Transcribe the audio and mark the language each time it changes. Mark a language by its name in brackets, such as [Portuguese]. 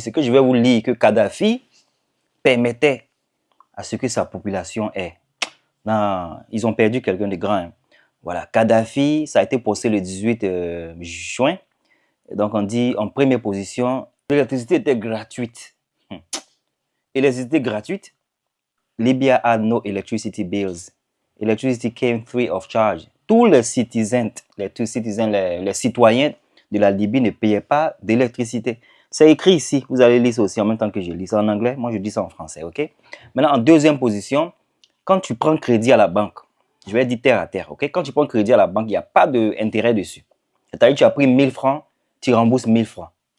[French] Ce que je vais vous lire, que Kadhafi permettait à ce que sa population ait. Non, ils ont perdu quelqu'un de grand. Hein. Voilà, Kadhafi, ça a été posté le 18 juin. Donc on dit en première position, l'électricité était gratuite. Électricité gratuite. [English] Libya had no electricity bills. Electricity came free of charge. [French] Tous les citizens, les citoyens de la Libye ne payaient pas d'électricité. C'est écrit ici, vous allez lire ça aussi en même temps que je lis ça en anglais. Moi, je dis ça en français, ok? Maintenant, en deuxième position, quand tu prends crédit à la banque, je vais dire terre à terre, ok? Quand tu prends crédit à la banque, il n'y a pas d'intérêt dessus. C'est-à-dire que tu as pris 1000 francs, tu rembourses 1000 francs.